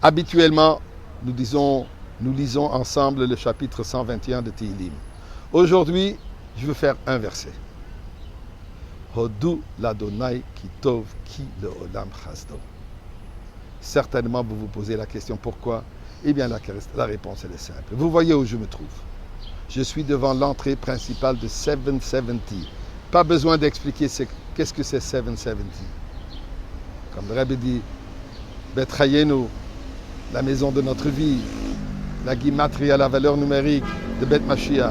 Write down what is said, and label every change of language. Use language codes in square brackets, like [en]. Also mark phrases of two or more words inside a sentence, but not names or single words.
[fr] Habituellement, nous lisons ensemble le chapitre 121 de Tehillim. Aujourd'hui, je veux faire un verset. [he] הודו לה' כי טוב כי לעולם חסדו. [fr] Certainement, vous vous posez la question pourquoi? Eh bien, la réponse elle est simple. Vous voyez où je me trouve. Je suis devant l'entrée principale de 770. Pas besoin d'expliquer qu'est-ce que c'est 770. Comme le Rebbe dit, Betrayenu, la maison de notre vie, la Gimatria, la valeur numérique de [he] בית משיח.